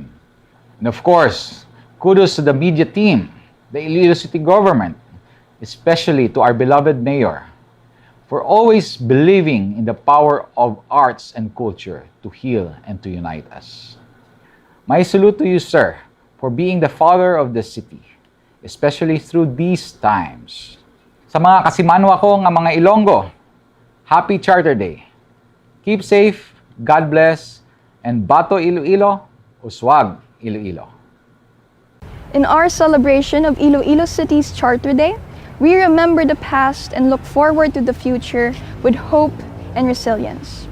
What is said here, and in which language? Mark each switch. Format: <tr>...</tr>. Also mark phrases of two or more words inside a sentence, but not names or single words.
<en>And of course, kudos to the media team, the Iloilo City government, especially to our beloved mayor, for always believing in the power of arts and culture to heal and to unite us. My salute to you, sir, for being the father of the city, especially through these times.</en> <hil>Sa mga kasimanwa ko nga mga Ilonggo,</hil> <en>Happy Charter Day. Keep safe, God bless, and</en> <hil>Bato Iloilo, Uswag Iloilo.</hil> <en>In our celebration of Iloilo City's Charter Day, we remember the past and look forward to the future with hope and resilience.</en>